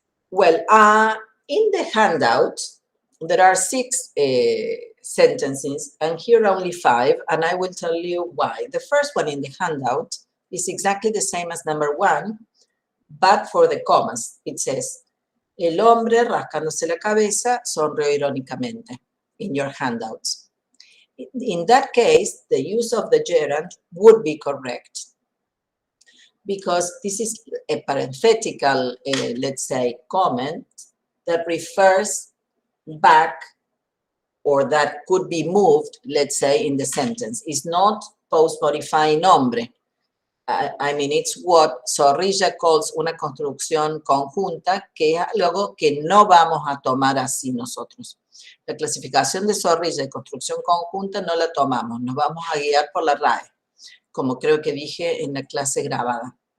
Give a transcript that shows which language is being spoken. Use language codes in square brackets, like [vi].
[en] Well, in the handout, there are 6 sentences, and here only 5, and I will tell you why. The first one in the handout is exactly the same as number 1, but for the commas. It says, [es] el hombre rascándose la cabeza sonrió irónicamente [en] in your handouts. In that case, the use of the gerund would be correct, because this is a parenthetical, let's say, comment that refers back, or that could be moved, let's say, in the sentence. It's not post-modifying nombre. I mean, it's what Zorrilla calls [es] una construcción conjunta, que es algo que no vamos a tomar así nosotros. La clasificación de Zorrilla de construcción conjunta no la tomamos, nos vamos a guiar por la RAE, como creo que dije en la clase grabada.